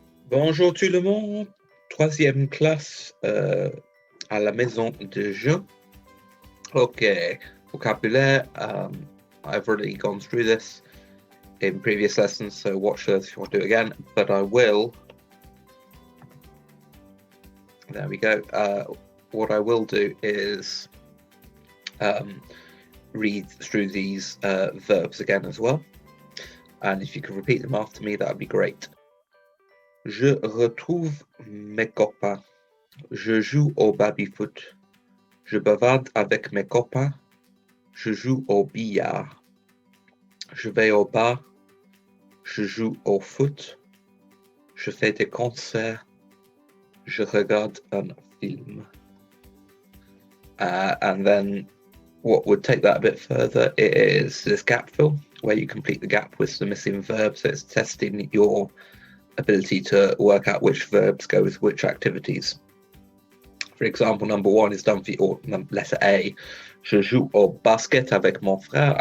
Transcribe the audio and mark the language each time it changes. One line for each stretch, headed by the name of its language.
French: Bonjour tout le monde, troisième classe à la maison de jeu. Okay, vocabulaire.
English: I've already gone through this in previous lessons, so watch those if you want to do it again. But I will. There we go. What I will do is read through these verbs again as well. And if you could repeat them after me, that would be great.
French: Je retrouve mes copains. Je joue au baby-foot. Je bavarde avec mes copains. Je joue au billard. Je vais au bar. Je joue au foot. Je fais des concerts. Je regarde un film.
English: And then what would take that a bit further is this gap fill, where you complete the gap with the missing verb. So it's testing your ability to work out which verbs go with which activities. For example, number one is done for you, or letter A.
French: Je joue au basket avec mon frère.